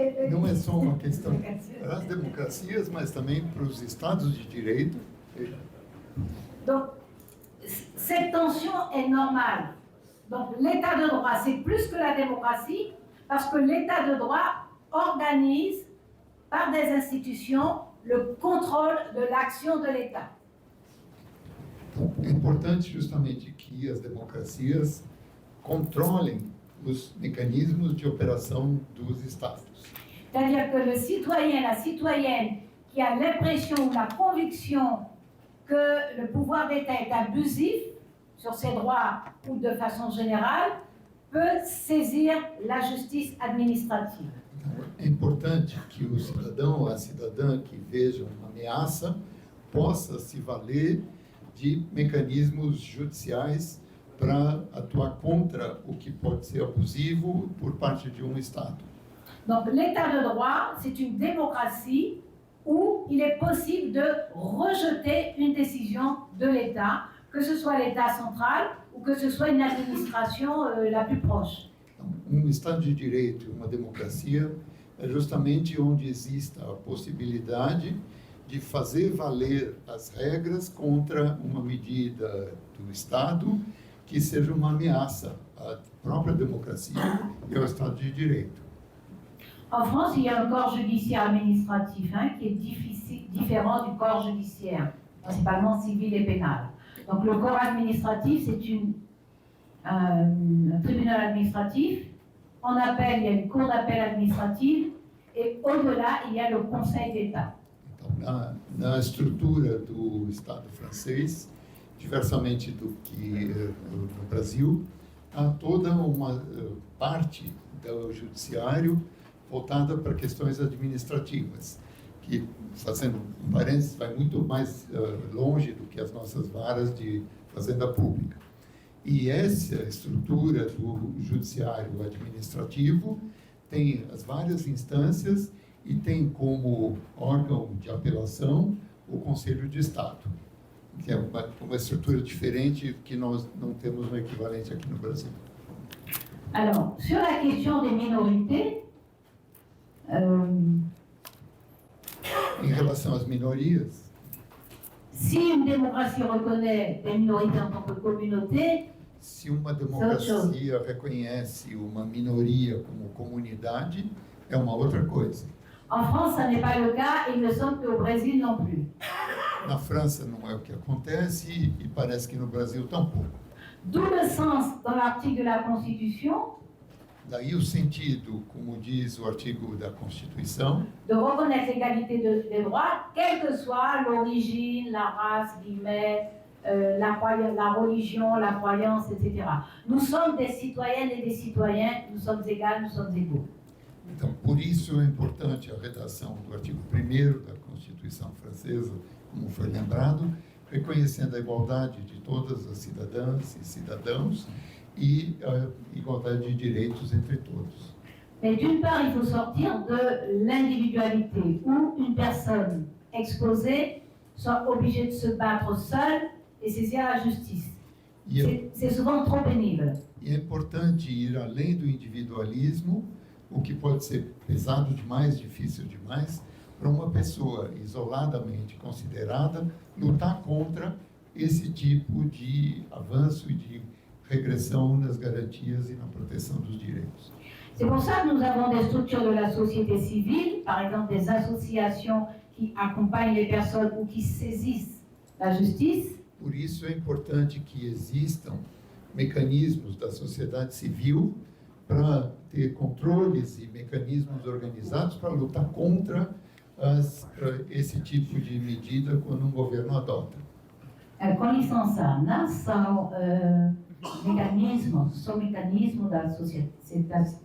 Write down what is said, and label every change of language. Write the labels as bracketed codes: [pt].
[pt] Não é só uma questão para as democracias, mas também para os Estados de Direito. [fr] Donc, cette tension est normale. Donc, l'État de droit, c'est plus que la démocratie, parce que l'État de droit organise, par des institutions, le contrôle de l'action de l'État. [pt] É importante justamente que as democracias controlem os mecanismos de operação dos Estados. [fr] C'est-à-dire que le citoyen, la citoyenne qui a l'impression ou la conviction que le pouvoir d'État est abusif sur ses droits ou de façon générale, peut saisir la justice administrative. [pt] Então, é importante que o cidadão ou a cidadã que veja uma ameaça possa se valer de mecanismos judiciais para atuar contra o que pode ser abusivo por parte de um Estado. [fr] Donc l'état de droit, c'est une démocratie où il est possible de rejeter une décision de l'État, que ce soit l'État central ou que ce soit une administration la plus proche. [pt] Então, Estado de Direito, uma democracia, é justamente onde exista a possibilidade de fazer valer as regras contra uma medida do Estado que seja uma ameaça à própria democracia e ao Estado de Direito. [fr] En France, il y a un corps judiciaire administratif qui est différent du corps judiciaire, principalement civil et pénal. Donc le corps administratif, c'est un tribunal administratif. En appel, il y a une cour d'appel administrative. Et au-delà, il y a le Conseil d'État. [pt] Então, na estrutura do Estado francês, diversamente do que no Brasil, há toda uma parte do judiciário voltada para questões administrativas, que, fazendo um parênteses, vai muito mais longe do que as nossas varas de fazenda pública. E essa estrutura do judiciário administrativo tem as várias instâncias e tem como órgão de apelação o Conselho de Estado, que é uma estrutura diferente que nós não temos um equivalente aqui no Brasil. [fr] Alors, sur la question des minorités, [pt] Em relação às minorias, [fr] si une démocratie reconnaît les minorités en tant que communauté, [pt] se uma democracia reconhece uma minoria como comunidade, é uma outra coisa. [fr] en France, ça n'est pas le cas, et il me semble qu'au Brésil non plus. [pt] Na França não é o que acontece e parece que no Brasil tampouco. [fr] D'où le sens dans l'article de la Constitution [pt] Daí o sentido, como diz o artigo da Constituição, [fr] de reconnaître l'égalité des droits, quelle que soit l'origine, la race, guillemets, la religion, la croyance, etc. Nous sommes des citoyennes et des citoyens, nous sommes égales, nous sommes égaux. [pt] então, por isso é importante a redação do artigo 1º da Constituição francesa, como foi lembrado, reconhecendo a igualdade de todas as cidadãs e cidadãos e a igualdade de direitos entre todos. [fr] Mais d'une part, il faut sortir de l'individualité où une personne exposée soit obligée de se battre seule et saisir la justice. C'est souvent trop pénible. [pt] E é importante ir além do individualismo, o que pode ser pesado demais, difícil demais, para uma pessoa isoladamente considerada lutar contra esse tipo de avanço e de regressão nas garantias e na proteção dos direitos. [fr] C'est pour ça que nous avons des structures de la société civile, par exemple des associations qui accompagnent les personnes ou qui saisissent la justice. [pt] Por isso é importante que existam mecanismos da sociedade civil para ter controles e mecanismos organizados para lutar contra esse tipo de medida quando um governo adota. Com licença, não são mecanismos da sociedade